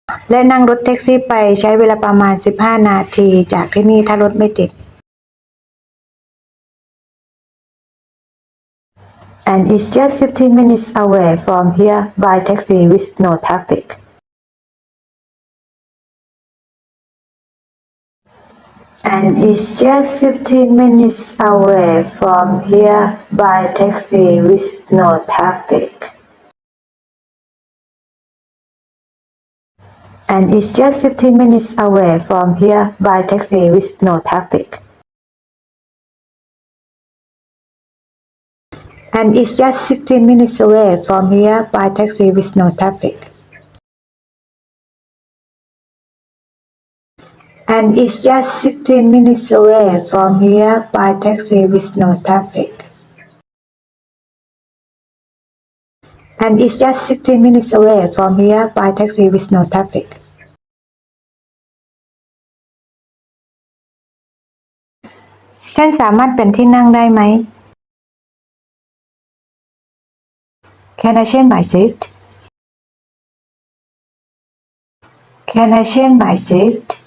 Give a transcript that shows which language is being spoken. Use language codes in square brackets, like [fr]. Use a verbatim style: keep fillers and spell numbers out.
[th] และนั่งรถแท็กซี่ไปใช้เวลาประมาณ สิบห้า นาทีจากที่นี่ถ้ารถไม่ติด [en] And it's just fifteen minutes away from here by taxi with no traffic. And it's just fifteen minutes away from here by taxi with no traffic. And it's just fifteen minutes away from here by taxi with no traffic. And it's just fifteen minutes away from here by taxi with no traffic. And it's just fifteen minutes away from here by taxi with no traffic. And it's just fifteen minutes away from here by taxi with no traffic. [th] ฉันสามารถเป็นที่นั่งได้ไหม [en] Can I change my seat? Can I change my seat?